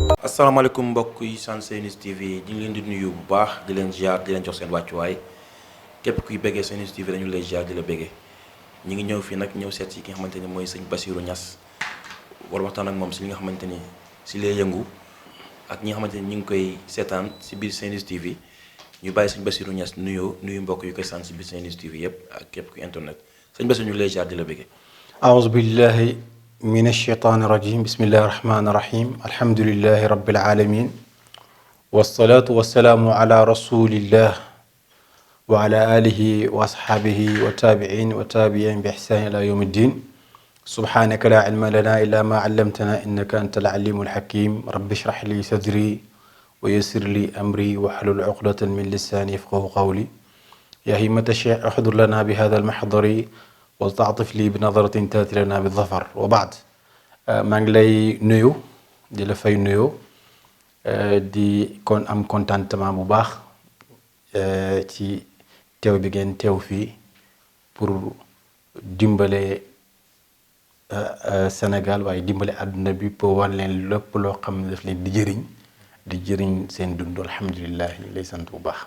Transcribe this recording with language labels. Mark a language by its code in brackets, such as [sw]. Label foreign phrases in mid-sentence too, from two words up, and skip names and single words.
[wo] asalaamaaleykum mbokk yi sant Saint-Louis TV ñu ngi leen di nuyu bu baax di leen ziar di leen jox seen wàccuwaay képp kuy bëggee Saint-Louis TV dañu lay ziar di la bëggee ñu ngi ñëw fii nag ñëw seet si ki nga xamante ni mooy sëñ Bassirou Niass war waxtaan ak moom si li nga xamante ni si lay yëngu ak ñi nga xamante ni ñu ngi koy seetaan si biir Saint-Louis TV ñu bàyyi sëñ Bassirou Niass nuyu mbokk yu koy sant si biir Saint-Louis TV yëpp ak képp ku internet sëñ Bassirou ñu lay ziar di la bëggee. [ar] أعوذ بالله من الشيطان الرجيم بسم الله الرحمن الرحيم الحمد لله رب العالمين والصلاة والسلام على رسول الله وعلى آله وأصحابه وتابعين وتابعين بإحسان إلى يوم الدين سبحانك لا علم لنا إلا ما علمتنا إنك أنت العليم الحكيم رب اشرح لي صدري ويسر لي أمري واحلل عقدة من لساني يفقهوا قولي يا همة الشيخ احضر لنا بهذا المحضر وتعطف لي بنظرة تأتي لنا بالظفر وبعد [wo] maa ngi lay nuyu di la fay nuyoo di kon am contentement bu baax ci teew bi ngeen teew fii pour dimbale Sénégal waaye dimbale àdduna bi pour wan leen lépp loo xam ne daf leen di jëriñ seen dund alhamdulilah ñu lay sant bu baax.